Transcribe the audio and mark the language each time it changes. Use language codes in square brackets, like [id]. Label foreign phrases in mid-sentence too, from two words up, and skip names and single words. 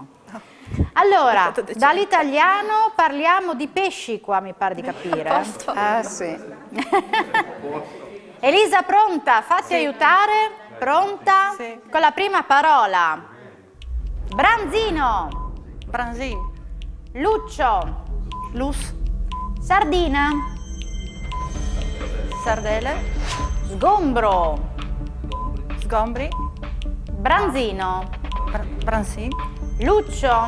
[it] Allora, È stato decente. dall'italiano parliamo di pesci qua, mi pare di capire. Sì. Elisa, pronta? Fatti aiutare. Pronta? Sì. Con la prima parola. Branzino. Branzin, Luccio. Lus, Sardina. Sardele, Sgombro. Sgombri, Branzino. Bransin, Luccio.